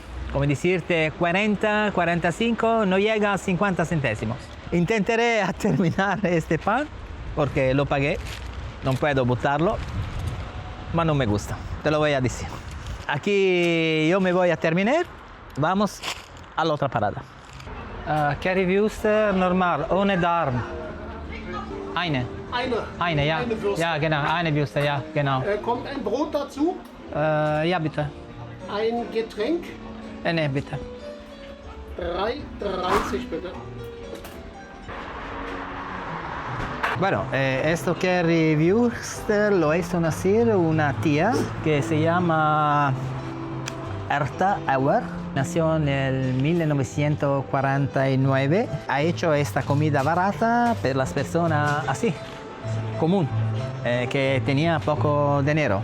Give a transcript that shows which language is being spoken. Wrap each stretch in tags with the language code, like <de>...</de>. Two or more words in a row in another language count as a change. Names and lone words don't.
<es>Como decirte 40, 45, no llega a 50 céntimos. Intentaré terminar este pan porque lo pagué. No puedo botarlo, pero no me gusta. Te lo voy a decir. Aquí yo me voy a terminar. Vamos a la otra parada.</es> <de>Currywurst normal, ohne Darm. Eine. Eine, ja. Eine Würste. Ja, genau. Eine Würste, ja, genau. Kommt ein Brot dazu, Ja, bitte. ein Getränk, Ne, bitte. 3,30 bitte.</de> <es>Bueno, esto</es> <de>Curry Würstel</de> <es>lo hizo nacer una tía que se llama Herta Auer. Nació en el 1949. Ha hecho esta comida barata para las personas así, común, que tenía poco dinero.</es>